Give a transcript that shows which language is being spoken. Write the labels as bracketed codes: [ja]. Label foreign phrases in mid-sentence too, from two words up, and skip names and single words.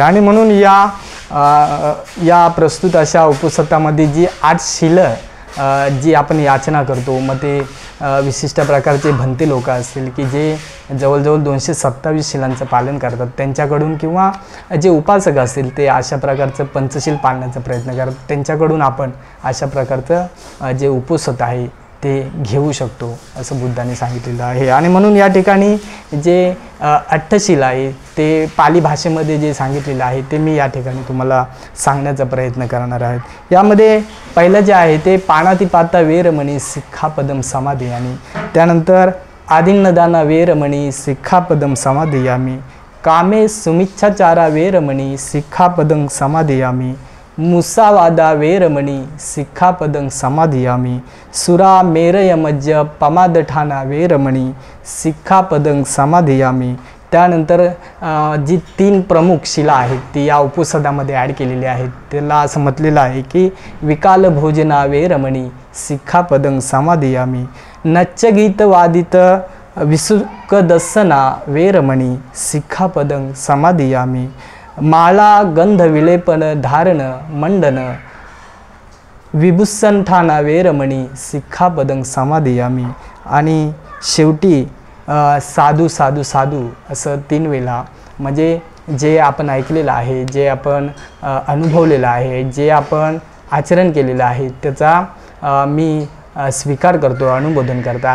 [mr] आणि म्हणून या प्रस्तुत अशा उपसतामध्ये जी 8 शिलं जी आपण याचना करतो, मग ते विशिष्ट प्रकारचे भंते लोक असतील की जे जवळजवळ 227 शिलांचं पालन करतात त्यांच्याकडून, किंवा जे उपासक असतील ते अशा प्रकारचं पंचशील पाळण्याचा प्रयत्न करतात त्यांच्याकडून आपण अशा प्रकारचं जे उपसत आहे ते घेऊ शकतो असं बुद्धाने सांगितलेलं आहे. आणि म्हणून या ठिकाणी जे अट्टशील आहे ते पाली भाषेमध्ये जे सांगितलेलं आहे ते मी या ठिकाणी तुम्हाला सांगण्याचा प्रयत्न करणार आहे. यामध्ये पहिलं जे आहे ते [pi] पाणातिपाता वेरमणी सिक्खापदम समाधियामी, [mr] त्यानंतर [pi] आदिन्नदाना वेरमणी सिक्खापदम समाधियामी, कामे सुमिच्छाचारा वेरमणी सिक्खापदं समाधियामी, मुसावादा वेरमणी सिक्खापदं समाधियामी, सुरा मेरयमज्ज पमादठाना वेरमणी सिक्खापदं समाधियामी. [mr] त्यानंतर जी 3 प्रमुख शिला आहेत ती या उपसदामध्ये ॲड केलेली आहेत. त्याला असं म्हटलेलं आहे की [pi] विकाल भोजना वेरमणी सिक्खापदं समाधियामी, नच्चगीत वादित विसुकदसना वेरमणी सिक्खापदं समाधियामी, माळा गंध विलेपन धारण मंडन विभुसंठाना वेरमणी सिक्खापदं समाधियामी. [mr] आणि शेवटी साधू साधू साधू असं 3 वेळा, म्हणजे जे आपण ऐकलेलं आहे, जे आपण अनुभवलेलं आहे, जे आपण आचरण केलेलं आहे त्याचा मी स्वीकार करतो, अनुमोदन करतो.